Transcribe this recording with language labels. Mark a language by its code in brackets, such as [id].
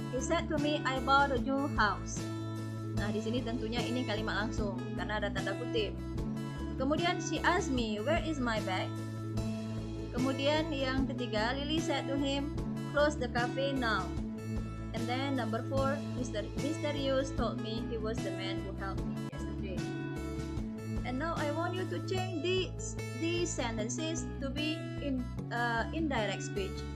[en] He said to me, I bought a new house. [id] Nah, di sini tentunya ini kalimat langsung karena ada tanda kutip. [en] Kemudian she asked me, where is my bag? [id] Kemudian yang ketiga, [en] Lily said to him, close the cafe now. And then number 4, Mr. Yus told me he was the man who helped me yesterday. And now I want you to change these sentences to be in indirect speech.